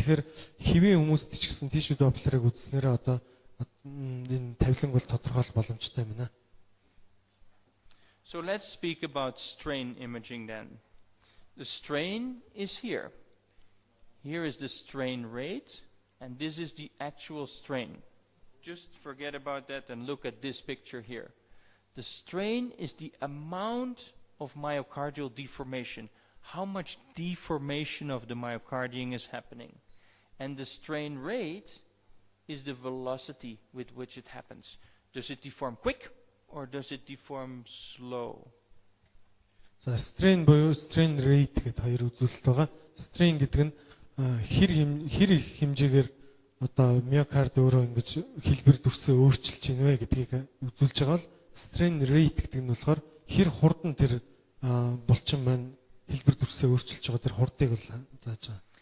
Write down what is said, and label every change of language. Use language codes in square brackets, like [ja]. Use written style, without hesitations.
[mn] Тэгэхээр хэвийн хүмүүст ч гэсэн tissue Doppler-ыг үзснээрээ одоо энэ тавиланг бол тодорхойлох боломжтой байна. [en] So let's speak about strain imaging then. The strain is here. Here is the strain rate, and this is the actual strain. Just forget about that and look at this picture here. The strain is the amount of myocardial deformation. How much deformation of the myocardium is happening. And the strain rate is the velocity with which it happens. Does it deform quick or does it deform slow? [mn] За strain буюу strain rate гэдэг хоёр үзүүлэлт байгаа. Strain гэдэг нь хэр их хэмжээгээр одоо миокард өөрөө ингэж хэлбэр дүрсээ өөрчилж байна вэ гэдгийг үзүүлж байгаа бол strain rate гэдэг нь болохоор хэр хурдан тэр булчин маань хэлбэр дүрсээ өөрчилж байгаа тэр хурдыг бол зааж байгаа.